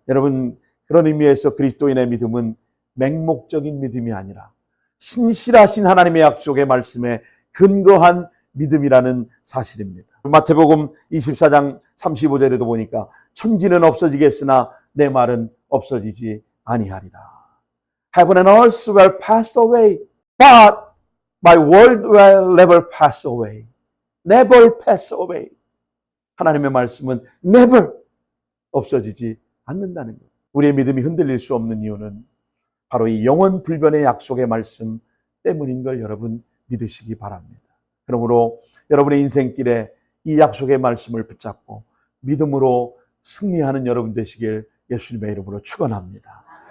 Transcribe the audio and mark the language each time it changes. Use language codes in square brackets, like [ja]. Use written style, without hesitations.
[ko] 여러분, 그런 의미에서 그리스도인의 믿음은 맹목적인 믿음이 아니라 신실하신 하나님의 약속의 말씀에 근거한 믿음이라는 사실입니다. 마태복음 24장 35절에도 보니까 천지는 없어지겠으나 내 말은 없어지지 아니하리라. [en] Heaven and earth will pass away, but my word will never pass away. Never pass away. [ko] 하나님의 말씀은 never 없어지지 않는다는 것. 우리의 믿음이 흔들릴 수 없는 이유는 바로 이 영원 불변의 약속의 말씀 때문인 걸 여러분 믿으시기 바랍니다. 그러므로 여러분의 인생길에 이 약속의 말씀을 붙잡고 믿음으로 승리하는 여러분 되시길 예수님의 이름으로 축원합니다.